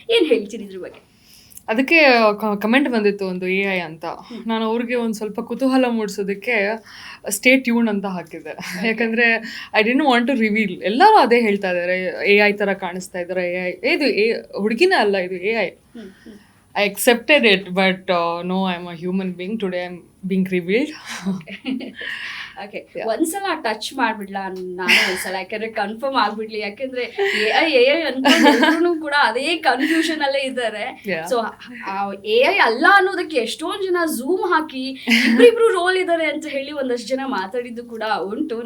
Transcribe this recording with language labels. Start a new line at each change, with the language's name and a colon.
Kannada: ಏನ್ ಹೇಳ್ತೀರಿ ಇದ್ರ ಬಗ್ಗೆ? ಅದಕ್ಕೆ ಕಮೆಂಟ್ ಬಂದಿತ್ತು ಒಂದು AI ಅಂತ. ನಾನು ಅವ್ರಿಗೆ ಒಂದು ಸ್ವಲ್ಪ ಕುತೂಹಲ ಮೂಡಿಸೋದಕ್ಕೆ ಸ್ಟೇ ಟ್ಯೂನ್ ಅಂತ ಹಾಕಿದ್ದೆ. ಯಾಕಂದ್ರೆ
English: I didn't want to reveal.
Kannada: ಎಲ್ಲರೂ ಅದೇ ಹೇಳ್ತಾ ಇದ್ದಾರೆ, AI ಥರ ಕಾಣಿಸ್ತಾ ಇದ್ದಾರೆ, ಇದು ಹುಡುಗಿನ ಅಲ್ಲ, ಇದು AI.
English: I accepted it, but no, I'm a human being. Today I'm being revealed.
Kannada: Okay, ಒಂದ್ಸಲ ಟಚ್ ಮಾಡ್ಬಿಡ್ಲಾ ನಾನು ಒಂದ್ಸಲ, ಯಾಕಂದ್ರೆ ಕನ್ಫರ್ಮ್ ಆಗ್ಬಿಡ್ಲಿ. ಯಾಕಂದ್ರೆ AI ಅನ್ಕೊಂಡು ಕೂಡ ಅದೇ ಕನ್ಫ್ಯೂಷನ್ ಅಲ್ಲೇ ಇದ್ದಾರೆ. ಸೊ AI ಅಲ್ಲ ಅನ್ನೋದಕ್ಕೆ ಎಷ್ಟೊಂದ್ ಜನ ಝೂಮ್ ಹಾಕಿ ಇಬ್ರಿಬ್ರು ರೋಲ್ ಇದಾರೆ ಅಂತ ಹೇಳಿ ಒಂದಷ್ಟು ಜನ ಮಾತಾಡಿದ್ದು ಕೂಡ ಉಂಟು.